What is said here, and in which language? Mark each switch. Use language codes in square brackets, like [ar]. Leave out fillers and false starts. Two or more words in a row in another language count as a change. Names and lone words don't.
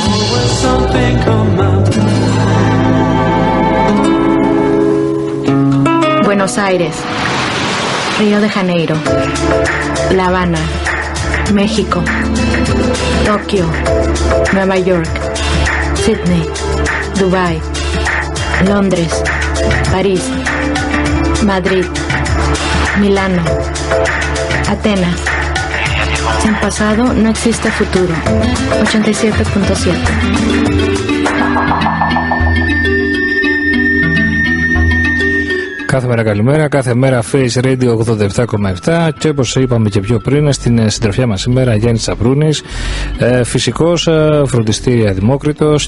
[en] Always something on my mind. [es] Buenos Aires, Río de Janeiro, La Habana, México, Tokio, Nueva York, Sydney, Dubái, Londres, París, Madrid, Milano, Atenas. Sin pasado no existe futuro. [el] 87.7. Κάθε μέρα καλημέρα, κάθε μέρα Face Radio 87,7 και όπως είπαμε και πιο πριν στην συντροφιά μας σήμερα Γιάννης Τσαπρούνης, φυσικός, φροντιστήρια Δημόκριτος.